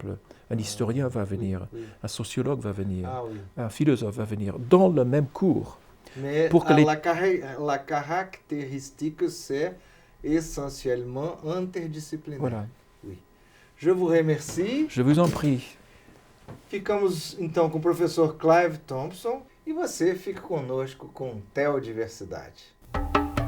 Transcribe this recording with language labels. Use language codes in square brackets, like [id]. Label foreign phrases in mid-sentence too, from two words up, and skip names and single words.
[fr] Un historien va venir, Oui. un sociologue va venir, Ah oui. un philosophe va venir, dans le même cours. Mais Pour que la caractéristique, c'est essentiellement interdisciplinaire. Voilà. Oui. Je vous remercie. Je vous en prie. [pt] Ficamos então com o professor Clive Thompson e você fica conosco com Teodiversidade.